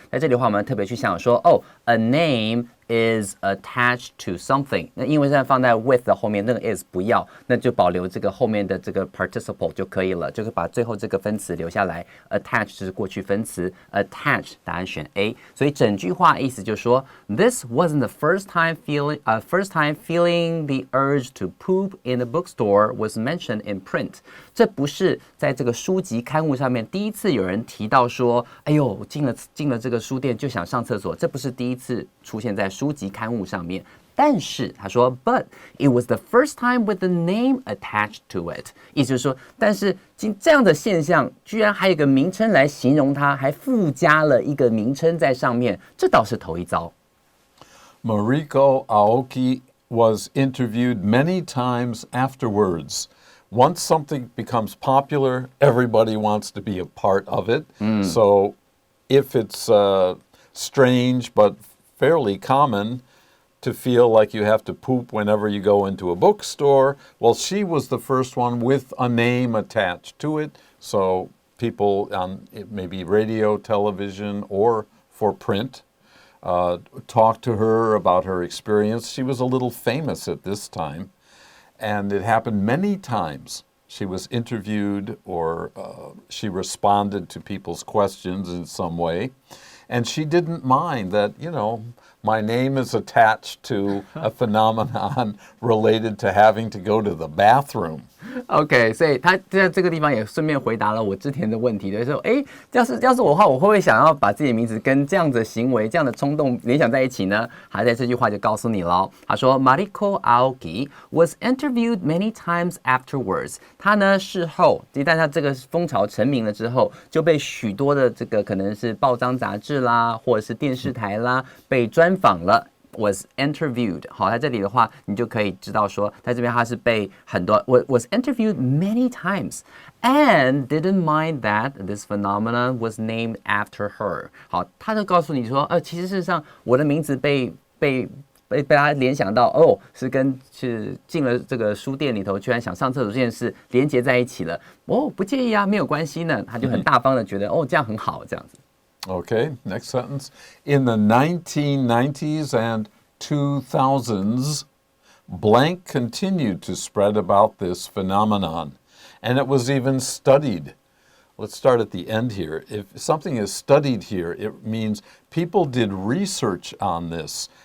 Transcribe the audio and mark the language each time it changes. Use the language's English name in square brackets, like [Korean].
[Chinese] 在这里的话，我们要特别去想说， [English] a name is attached to something。 [Chinese] 那因为现在放在 with 的后面，那个 is 不要，那就保留这个后面的这个 participle 就可以了，就是把最后这个分词留下来。 attach 就是过去分词 ，attach 答案选 A。所以整句话意思就是说 ， [English] This wasn't the first time feeling the urge to poop in the bookstore was mentioned in print。 [Chinese] 这不是在这个书籍刊物上面第一次有人提到说，哎呦，进了这个书店就想上厕所，这不是第一次出现在书书籍刊物上面。但是他说 ， [English] But it was the first time with the name attached to it， [Chinese] 意思就是说，但是这样的现象居然还有一个名称来形容它，还附加了一个名称在上面，这倒是头一遭。 [English] Mariko Aoki was interviewed many times afterwards. Once something becomes popular, everybody wants to be a part of it. So if it's strange but fairly common to feel like you have to poop whenever you go into a bookstore, well, she was the first one with a name attached to it. So people on maybe radio, television, or for print talked to her about her experience. She was a little famous at this time, and it happened many times. She was interviewed or she responded to people's questions in some way, and she didn't mind that, my name is attached to a phenomenon related to having to go to the bathroom. [Chinese] OK， 所以他在这个地方也顺便回答了我之前的问题，就是说，要是我的话，我会不会想要把自己的名字跟这样的行为、这样的冲动联想在一起呢？还在这句话就告诉你了。他说 ， [English] Mariko Aoki was interviewed many times afterwards。 [Chinese] 他呢事后，一旦他这个风潮成名了之后，就被许多的这个可能是报章杂志啦，或者是电视台啦，被专访了。 [English] Was interviewed， [Chinese] 好，在这里的话，你就可以知道说，在这边他是被很多 [English] was interviewed many times and didn't mind that this phenomenon was named after her。 [Chinese] 好，他就告诉你说，其实事实上我的名字被他联想到，是进了这个书店里头，居然想上厕所这件事连结在一起了。不介意啊，没有关系呢，他就很大方的觉得，这样很好，这样子。 [English] Okay, next sentence. In the 1990s and 2000s, blank continued to spread about this phenomenon, and it was even studied. Let's start at the end here. If something is studied here, it means people did research on this.